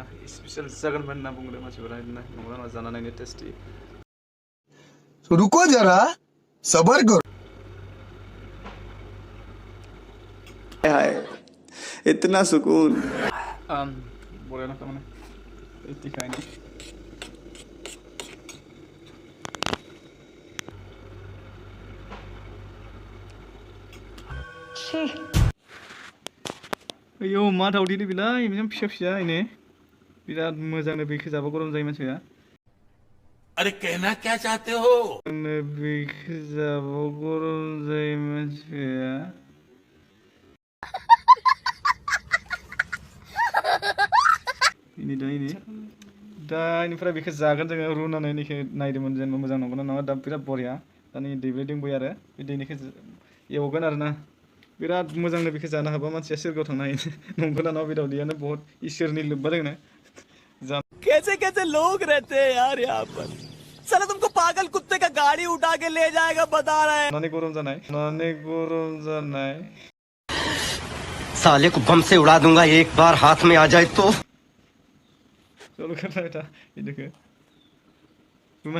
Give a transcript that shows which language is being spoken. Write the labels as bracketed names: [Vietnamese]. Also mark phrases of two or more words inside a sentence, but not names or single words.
[Bodo] स्पेसियल जागोन होनना बुंदों मानसिफोरा बिदिनो नंगौना नङा जाना नायनो टेस्टि। [Hindi] रुको जरा सबर करो। हाय इतना सुकून। [Bodo] बरिया नांखा माने टेस्टिखायनो। अयौ मा दावदैलै बेलाय बिदिनो फिसा फिसा इनो बिराद मोजांनो बेखौ जाबा गरम जायो मानसिया। [Hindi] अरे कहना क्या चाहते हो? [Bodo] बेखौ जाबा गरम जायो मानसिया। दा इनिफ्राय बेखौ जागोन जोङो रुनानै इनिखौ नायदोंमोन जेनेबा मोजां नंगौना नङा दा बिराद बरिया। दा नै दैब्ले दोंबाय आरो बे दैनिखौ एवगोन आरोना। बिराद मोजांनो बेखौ जानो हाबा मानसिया सोरगोआव थांनो हायो नंगौना नङा बे दावदैयानो बहुत इसोरनि लोब्बा दोङो। [Hindi] कैसे कैसे लोग रहते हैं यार यहाँ पर। साला तुमको पागल कुत्ते का गाड़ी उठा के ले जाएगा बता रहा है। [Bodo] नानै गरम जानाय [Hindi] साले को बम से उड़ा दूंगा एक बार हाथ में आ जाए तो। चलो करना बेटा इधर घुमा